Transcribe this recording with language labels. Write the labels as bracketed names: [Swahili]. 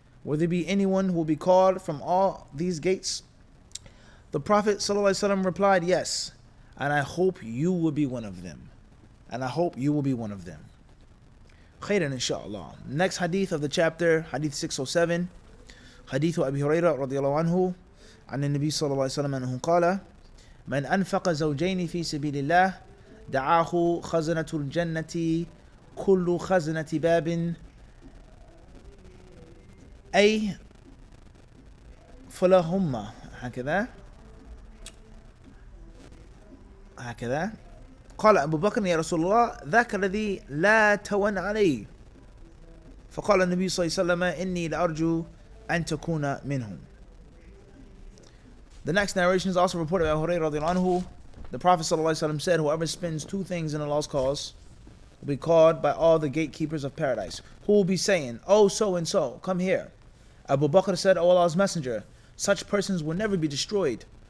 [English] Will there be anyone who will be called from all these gates? The Prophet ﷺ replied, yes, and I hope you will be one of them. And I hope you will be one of them. Khairan inshallah. Next hadith of the chapter, hadith 607. Hadith Abi Hurairah radiallahu anhu. [Arabic] عن النبي صلى الله عليه وسلم أنه قال: من أنفق زوجين في سبيل الله دعاه خزنة الجنة كل خزنة باب أي فلهما هكذا. قال أبو بكر: يا رسول الله ذاك الذي لا تون عليه. فقال النبي صلى الله عليه وسلم: إني لأرجو أن تكون منهم. [English] The next narration is also reported by Hurairah radiallahu anhu. The Prophet ﷺ said, whoever spends two things in Allah's cause, will be called by all the gatekeepers of paradise, who will be saying, "Oh, so and so, come here." Abu Bakr said, "O Allah's Messenger, such persons will never be destroyed."